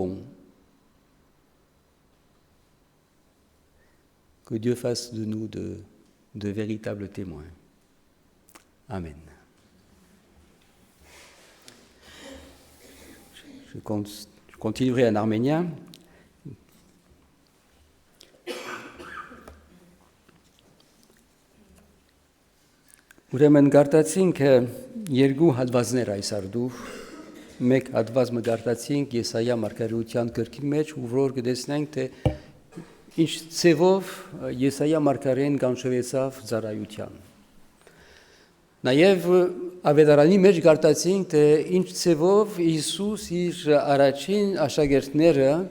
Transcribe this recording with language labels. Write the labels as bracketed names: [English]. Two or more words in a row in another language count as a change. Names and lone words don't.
[French] » Que Dieu fasse de nous de véritables témoins. Amen. Je continuerai en arménien. [Armenian] Ուրեմն գարտացինք երկու հատվածներ այս արդու, մեկ հատվածը գարտացինք Եսայիա մարգարեության գրքի մեջ, որ կտեսնենք թե ինչ ցևով Եսայիա մարգարեն կանչվեցավ ծառայության։ Նաև ավետարանի մեջ գարտացինք թե ինչ ցևով Հիսուս իր առաջին աշակերտները